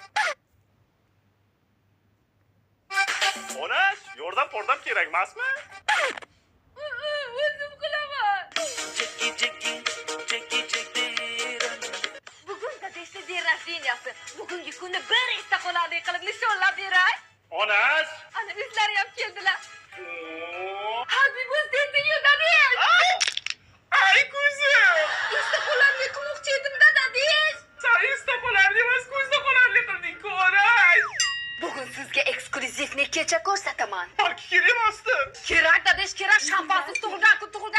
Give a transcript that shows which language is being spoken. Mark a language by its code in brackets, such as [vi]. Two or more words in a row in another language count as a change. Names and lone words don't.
[uz] Ona, yordam kerak emasmi? O'zim qilaman. Bugun dadashni deng rожденияsi. Bugungi kunni bir esda qolarlik qilib nishonlab beray. Onash! Ana o'zlari ham keldilar. [en] Happy birthday to you, [uz] dadish. Ay kuzim! Esda qolarlik qilmoqchi edim-da, dadish. Sen esda qolarli emas, ko'zda qolarli qilding-ku, onash! Bugun sizga eksklyuzivni kecha ko'rsataman. Balki kerak emasdi. Kerak, dadish, kerak. Shampansiz tug'ilgan kun.